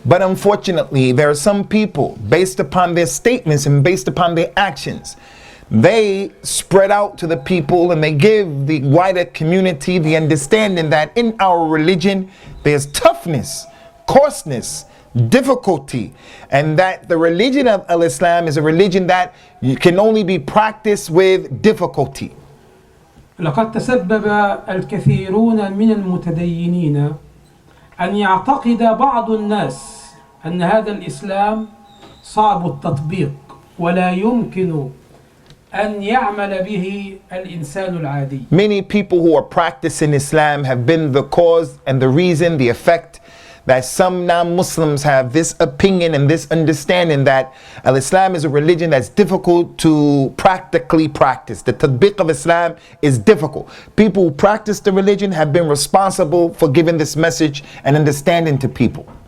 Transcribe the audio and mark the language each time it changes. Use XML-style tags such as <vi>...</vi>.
<en>But unfortunately, there are some people, based upon their statements and based upon their actions, they spread out to the people and they give the wider community the understanding that in our religion there's toughness, coarseness, difficulty, and that the religion of Islam is a religion that can only be practiced with difficulty.</en> <ar>لقد تسبب الكثيرون من المتدينين أن يعتقد بعض الناس أن هذا الإسلام صعب التطبيق ولا يمكن أن يعمل به الإنسان العادي.</ar> <en>Many people who are practicing Islam have been the cause and the reason, the effect that some non-Muslims have this opinion and this understanding that Islam is a religion that's difficult to practically practice. The tatbiq of Islam is difficult. People who practice the religion have been responsible for giving this message and understanding to people.</en>